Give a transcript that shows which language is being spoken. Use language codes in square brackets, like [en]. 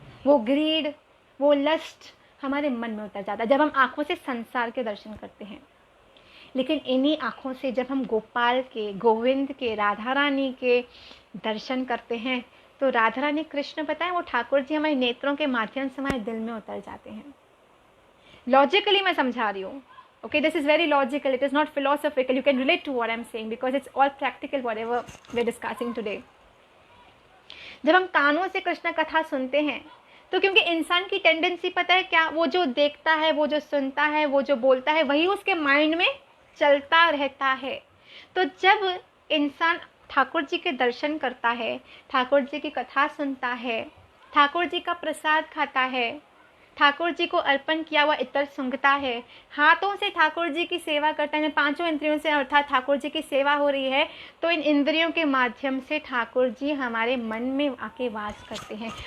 [hi] वो ग्रीड, वो लस्ट हमारे मन में उतर जाता है जब हम आँखों से संसार के दर्शन करते हैं। लेकिन इन्हीं आँखों से जब हम गोपाल के, गोविंद के, राधा रानी के दर्शन करते हैं तो राधा रानी कृष्ण पता है वो ठाकुर जी हमारे नेत्रों के माध्यम से हमारे दिल में उतर जाते हैं। लॉजिकली मैं समझा रही हूँ, [en] okay, this is very logical, it is not philosophical, you can relate to what I'm saying because it's all practical whatever we're discussing today. [hi] जब हम कानों से कृष्ण कथा सुनते हैं तो क्योंकि इंसान की टेंडेंसी पता है क्या, वो जो देखता है, वो जो सुनता है, वो जो बोलता है, वही उसके माइंड में चलता रहता है। तो जब इंसान ठाकुर जी के दर्शन करता है, ठाकुर जी की कथा सुनता है, ठाकुर जी का प्रसाद खाता है, ठाकुर जी को अर्पण किया हुआ इत्र सूंघता है, हाथों से ठाकुर जी की सेवा करता है, 5 इंद्रियों से अर्थात ठाकुर जी की सेवा हो रही है, तो इन इंद्रियों के माध्यम से ठाकुर जी हमारे मन में आके वास करते हैं।